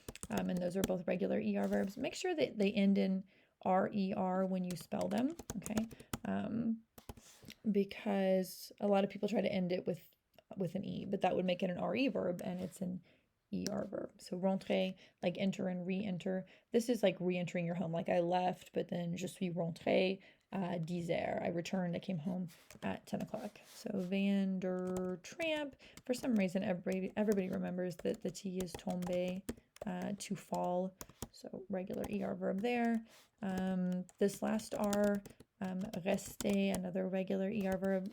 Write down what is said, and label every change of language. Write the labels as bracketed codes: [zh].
[en] And those are both regular ER verbs. Make sure that they end in RER when you spell them, okay? Because a lot of people try to end it with an E, but that would make it an RE verb, and it's an ER verb. So rentrer, like enter and re-enter. This is like re-entering your home. Like I left, but then [fr] je suis rentré à 10 heures. [en] I returned, I came home at 10 o'clock. So Vandertramp, for some reason, everybody remembers that the T is tomber, to fall. So regular ER verb there. This last R, rester, another regular ER verb.